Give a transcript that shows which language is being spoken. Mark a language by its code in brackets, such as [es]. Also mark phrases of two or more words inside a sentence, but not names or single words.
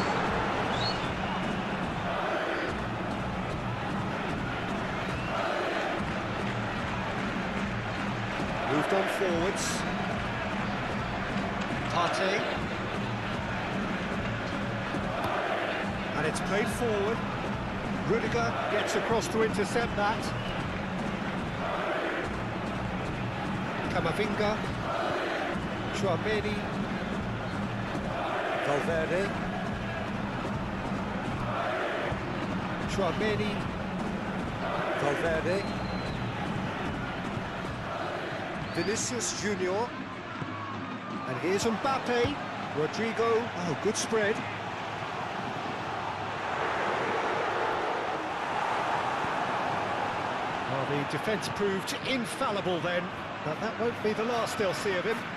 [en] Moved on forwards. Partey. And it's played forward. Rudiger gets across to intercept that. Camavinga. Chouameni. Valverde. Chouameni. Valverde. Vinicius Junior. And here's Mbappé. Rodrigo. Oh, good spread. Well, the defence proved infallible then, but that won't be the last they'll see of him.